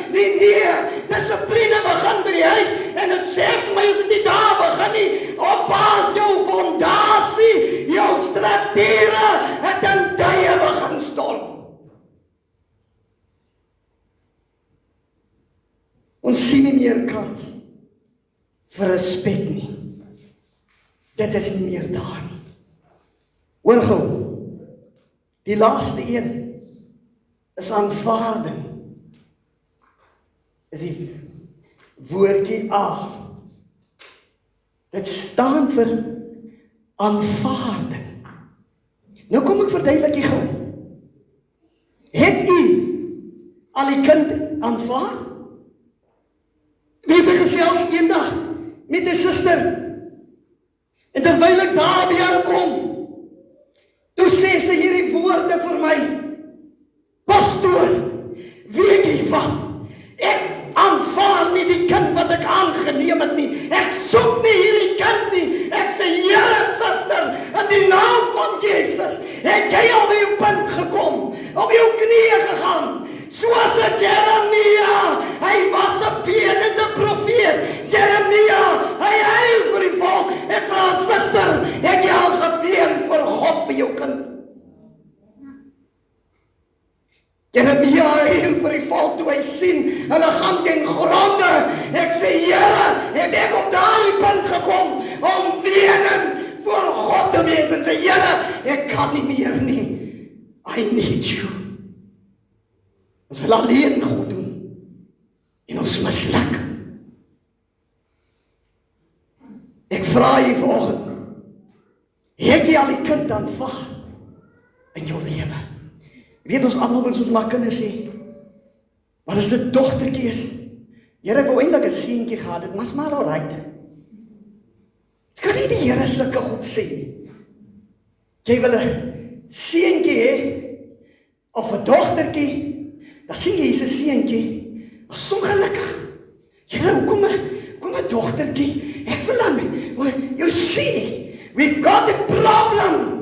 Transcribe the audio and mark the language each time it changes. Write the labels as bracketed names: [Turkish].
[Afrikaans] Nee, dissipline begin by die huis, en het sê vir my, as dit nie daar begin nie, oppas jou fondasie, jou strukture, het in tye begin storm. Ons sien nie meer kans vir respek nie. Dit is nie meer daar nie. Hoor gou, die laaste een is aanvaarding. Is die woordjie A. Dit staan vir aanvaarding. Nou kom ek verduidelik jy gou. Het u al die kind aanvaar? Wie het gesels eendag met 'n suster, en terwyl ek daar by haar kom, toe sê sy hierdie woorde vir my, pastoor, sê, Vader, ek aanvaar nie die kind wat ek aangeneem het nie. Ek soek nie hierdie kind nie. Ek sê, Here, suster, in die naam van Jesus, het jy al by jou punt gekom, op jou knieë gegaan, soos 'n Jeremia. Hy was 'n bedende profeet. Jeremia, hy huil vir die volk. Ek vra, suster, het jy al geween vir God vir jou kind? Jeremia huil vir die volk toe hy sien, hulle gaan ten gronde. Ek sê, Here, het ek op daardie punt gekom, om weenend voor God te wees, en sê, Here, ek kan nie meer nie. [English] I need you. [Afrikaans] Ons wil alleen goed doen, en ons misluk. Ek vra jy vanoggend, het jy al die kind aanvaar in jou lewe? Weet ons almal wil soos maar kinders sê, maar as dit dogtertjie is, Here wou eintlik 'n seentjie gehad, dit was maar alright. Dit kan nie die Here sulke goed sê nie. Jy wil 'n seentjie hê, of 'n dogtertjie, dan sien jy 'n seentjie, maar so gelukkig. Here, hoekom 'n dogtertjie? Ek wil dan, [English] you see, we've got a problem.